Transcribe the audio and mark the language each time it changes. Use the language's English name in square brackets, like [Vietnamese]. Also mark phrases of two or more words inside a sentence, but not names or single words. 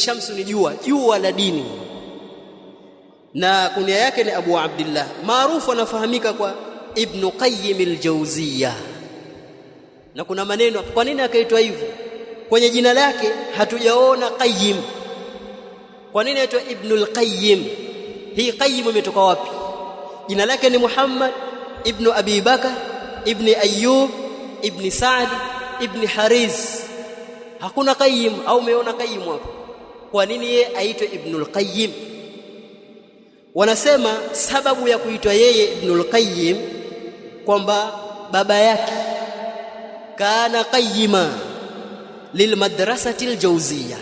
[Swahili] Shamsu ni jua, jua la dini. Na kunia yake ni Abu Abdullah, maarufu anafahamika kwa Ibn Qayyim al-Jawziyya. Na kuna maneno kwa nini akaitwa hivyo. Kwenye jina lake hatujaona Qayyim. Kwa nini aitwa Ibn al-Qayyim? Hii Qayyim imetoka wapi? Jina lake ni Muhammad ibn Abi Bakr ibn Ayyub ibn Sa'd ibn Hariz. Hakuna Qayyim au umeona Qayyim hapo? Kwa nini yeye aitwe Ibn al-Qayyim? Wanasema sababu ya kuitwa yeye Ibn al-Qayyim kwamba baba yake [Arabic] كان قيما، للمدرسة الجوزية.